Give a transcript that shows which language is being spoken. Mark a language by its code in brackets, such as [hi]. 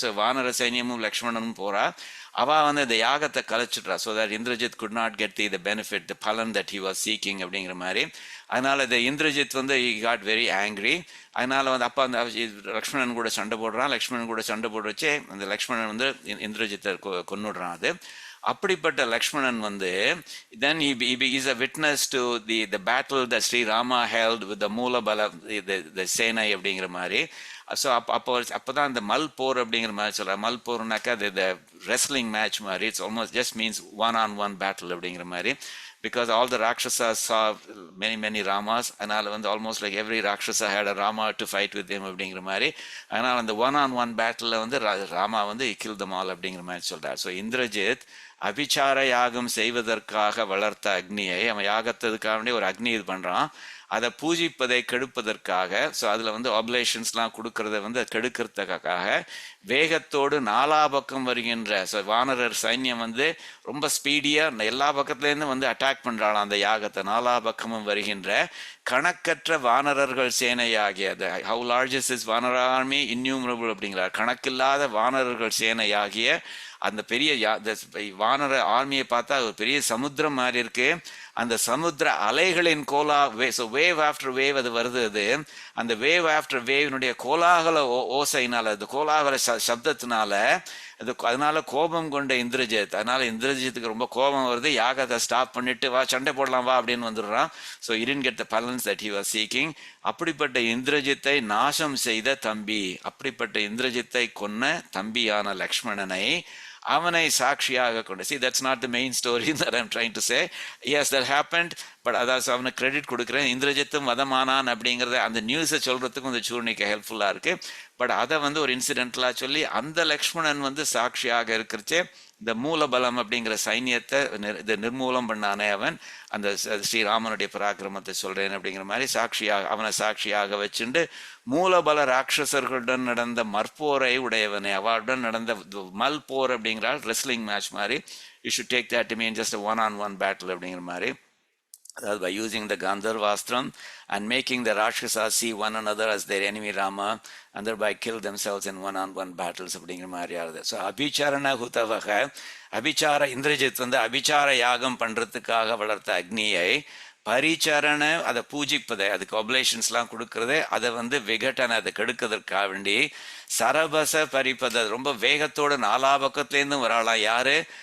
[ta] So வானர சைன்யமும் லக்ஷ்மணனும் போகிறா. அவள் வந்து இந்த யாகத்தை கலைச்சிட்றா. [en] so that Indrajit could not get the benefit the பலன் that he was seeking [ta] அப்படிங்கிற மாதிரி. அதனால் இந்த இந்திரஜித் வந்து [en] He got very angry. [ta] அதனால் வந்து அப்போ அந்த லக்ஷ்மணன் கூட சண்டை போடுறான். லக்ஷ்மணன் கூட சண்டை போட வச்சு அந்த லக்ஷ்மணன் வந்து இந்திரஜித்தை கொன்னுடுறான். அது அப்படிப்பட்ட லக்ஷ்மணன் வந்து [en] then he is a witness to the battle that Sri Rama held with the Moolabala, the [ta] சேனை அப்படிங்கிற மாதிரி. ஸோ அப்போதான் அந்த மல் போர் அப்படிங்கிற மாதிரி சொல்கிறார். மல் போர்னாக்கா [en] the wrestling match [ta] மாதிரி. [en] it's almost just means one-on-one battle [ta] அப்படிங்கிற மாதிரி. [en] Because all the Rakshasas saw many Ramas, [ta] அதனால் வந்து [en] almost like every Rakshasa had a Rama to fight with him [ta] அப்படிங்கிற மாதிரி. அதனால் அந்த [en] one-on-one battle [ta] வந்து ராமா வந்து [en] kill them all [ta] அப்படிங்கிற மாதிரி சொல்கிறார். ஸோ இந்திரஜித் அபிச்சார யாகம் செய்வதற்காக வளர்த்த அக்னியை அவன் யாகத்ததுக்காக ஒரு அக்னி இது பண்ணுறான். அதை பூஜிப்பதை கெடுப்பதற்காக, ஸோ அதில் வந்து ஆப்லேஷன்ஸ்லாம் கொடுக்கறத வந்து கெடுக்கிறதுக்காக வேகத்தோடு நாலா பக்கம் வருகின்ற வானரர் சைன்யம் வந்து ரொம்ப ஸ்பீடியாக எல்லா பக்கத்துலேருந்து வந்து அட்டாக் பண்ணுறாளாம் அந்த யாகத்தை. நாலா பக்கமும் வருகின்ற கணக்கற்ற வானரர்கள் சேனையாகிய [en] how largest is வானர army innumerable [ta] அப்படிங்கிறார். கணக்கில்லாத வானரர்கள் சேனையாகிய அந்த பெரிய வானர ஆர்மியை பார்த்தா ஒரு பெரிய சமுத்திரம் மாதிரி இருக்கு. அந்த சமுத்திர அலைகளின் [en] wave after wave [ta] அது வருது. அது அந்த வேவ் ஆஃப்டர் வேவினுடைய கோலாகல ஓசையினால, அது கோலாகல சப்தத்தினால அதனால கோபம் கொண்ட இந்திரஜித், அதனால இந்திரஜித்துக்கு ரொம்ப கோபம் வருது. யாகத்தை ஸ்டாப் பண்ணிட்டு வா சண்டை போடலாம் வா அப்படின்னு வந்துடுறான். [en] So he didn't get the balance that he was seeking. [ta] அப்படிப்பட்ட இந்திரஜித்தை நாசம் செய்த தம்பி, அப்படிப்பட்ட இந்திரஜித்தை கொன்ன தம்பியான லக்ஷ்மணனை அவனை சாட்சியாக கொண்டு. [en] See, that's not the main story that I'm trying to say. Yes, that happened, [ta] but அதாவது அவனுக்கு கிரெடிட் கொடுக்குறேன். இந்திரஜித்தும் வதமானான் அப்படிங்கிறத அந்த நியூஸை சொல்கிறதுக்கும் இந்த சூழ்நிலைக்கு ஹெல்ப்ஃபுல்லாக இருக்குது. பட் அதை வந்து ஒரு இன்சிடென்ட்லாம் சொல்லி அந்த லக்ஷ்மணன் வந்து சாட்சியாக இருக்கிறச்சே இந்த மூலபலம் அப்படிங்கிற சைன்யத்தை இதை நிர்மூலம் பண்ணானே அவன், அந்த ஸ்ரீராமனுடைய பராக்கிரமத்தை சொல்கிறேன் அப்படிங்கிற மாதிரி அவனை சாட்சியாக வச்சுண்டு மூலபல ராட்சசர்களுடன் நடந்த மற்போரை உடையவனே, அவளுடன் நடந்த மல் போர் அப்படிங்கிறால் [en] wrestling match [ta] மாதிரி. [en] you should take that to mean just a one-on-one battle [ta] அப்படிங்கிற மாதிரி. [en] அதாவது by using the Gandharvastram and making the Rakshasas see one another as their enemy Rama and thereby kill themselves in one-on-one battles [ta] அப்படிங்கிற மாதிரி ஆகுது. So அபிச்சாரண ஹுதவக, அபிச்சார Indrajit வந்து அபிச்சார யாகம் பண்ணுறதுக்காக வளர்த்த அக்னியை பரிச்சரண அதை பூஜிப்பதை, அதுக்கு ஒப்லேஷன்ஸ்லாம் கொடுக்கறதே, அதை வந்து விகட்டனை அதை கெடுக்கிறதுக்காக வேண்டி சரபச பரிப்பதை ரொம்ப வேகத்தோட நாலா பக்கத்துலேருந்தும் வராளாம். யாரு?